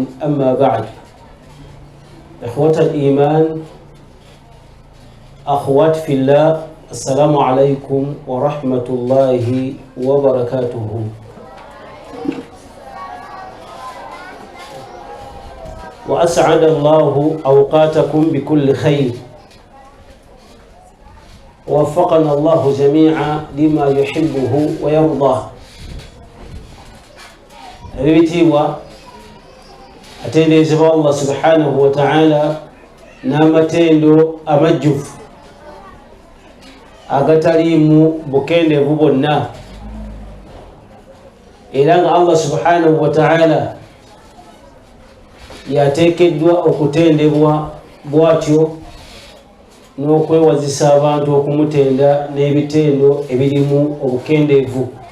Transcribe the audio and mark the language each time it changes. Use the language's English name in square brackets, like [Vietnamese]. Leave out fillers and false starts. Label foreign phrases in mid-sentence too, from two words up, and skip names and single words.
[Arabic] أما بعد، إخوة الإيمان، أخوات في الله، السلام عليكم ورحمة الله وبركاته. وأسعد الله أوقاتكم بكل خير، ووفقنا الله جميعا لما يحبه ويرضاه. [Ganda] Ebitiibwa atenderezebwa Allah [Arabic] سبحانه وتعالى [Ganda] n'amatendo amajjuvu agataliimu bukendeevu bwonna, era nga Allah [Arabic] سبحانه وتعالى [Ganda] yateekeddwa okutendebwa bw'atyo n'okwewazisa abantu okumutenda n'ebitendo ebirimu obukendeevu.